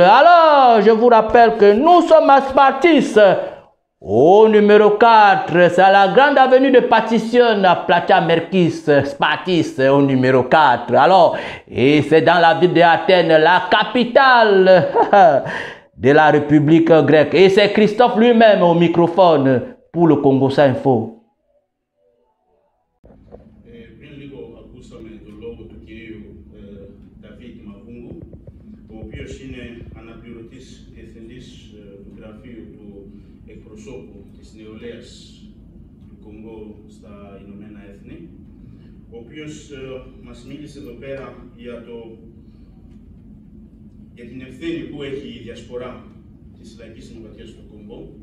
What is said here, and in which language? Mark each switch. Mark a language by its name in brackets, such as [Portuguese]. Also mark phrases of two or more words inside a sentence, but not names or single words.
[French] Alors, je vous rappelle que nous sommes à Spartis, au numéro 4, c'est à la grande avenue de Partition à Platia Merkis, Spartis, au numéro 4. Alors, et c'est dans la ville d'Athènes, la capitale de la République grecque. Et c'est Christophe lui-même au microphone pour le Congo Info. [Greek] Της νεολαίας του Κονγκό στα Ηνωμένα Έθνη, ο οποίος μας μίλησε εδώ πέρα για την ευθύνη που έχει η διασπορά της Λαϊκής Δημοκρατίας του Κονγκό.